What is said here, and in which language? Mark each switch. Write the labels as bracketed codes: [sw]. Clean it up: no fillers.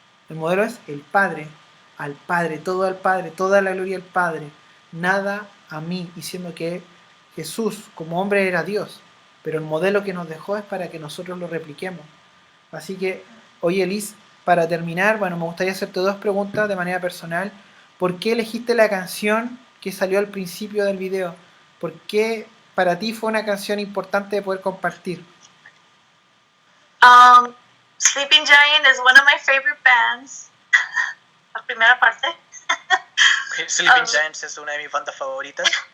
[es] El modelo es el Padre, al Padre, todo al Padre, toda la gloria al Padre, nada a mí, diciendo que Jesús como hombre era Dios, pero el modelo que nos dejó es para que nosotros lo repliquemos. Así que, oye Liz, para terminar, bueno, me gustaría hacerte dos preguntas de manera personal. ¿Por qué elegiste la canción que salió al principio del video? ¿Por qué para ti fue una canción importante de poder compartir? [en] Sleeping Giant is one of my favorite bands. [es] La primera parte. Sleeping Giants es una de mis bandas favoritas.